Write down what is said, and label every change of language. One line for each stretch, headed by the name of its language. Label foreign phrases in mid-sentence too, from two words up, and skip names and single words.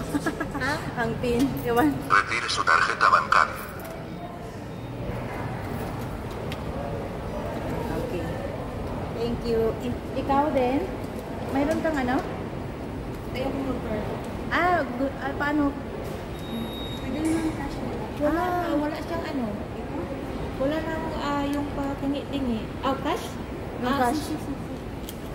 Filipino: Ang pin. Iwan.
Spanish: Retire su tarjeta bancaria.
English: Okay. Thank you.
Filipino: Ikaw din? Mayroon kang ano? Ayaw ko mag-card. Paano? Pwede naman cash nila. Wala siyang ano. Wala nang yung patingi-tingi. Cash? Yung cash.
Spanish: Si.